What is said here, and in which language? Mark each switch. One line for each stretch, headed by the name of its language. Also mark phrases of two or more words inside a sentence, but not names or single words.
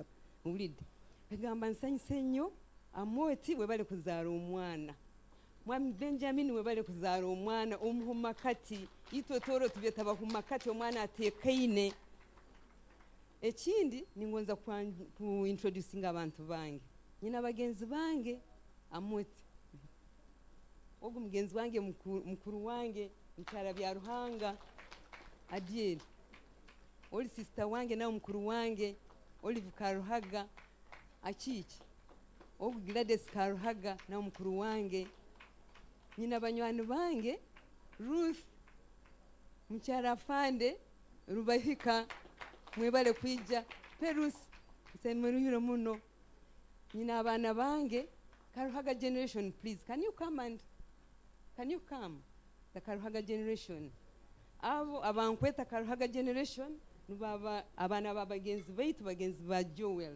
Tooro: Owulidde? Egamba nsanyise nnyo Amoti we bali kuzaala omwana. Mwami Benjamin we bali kuzaala omwana omuhumakati. Itotoro tubyetaba humakati omwana ateekaine. Ekindi ningonza ku introducing abantu bange. Nyina bagenzi bange Amoti. Ogu mugenzi wange mukuru wange Mkyala bya Ruhanga Adiel. Oli sister wange na mukuru wange Olive Karuhaga Achiki. Ogu Gladys Karuhaga na mukuru wange. Nyina banywani bange Ruth Mkyala Fande Rubahika mwebale kwijja Perus nsemuruyiro muno. Nyina abana bange Karuhaga generation,
English: please can you come the Karuhaga generation.
Tooro: Abo abankweta Karuhaga generation nubaba abana babagenzi baitu bagenzi ba Joel.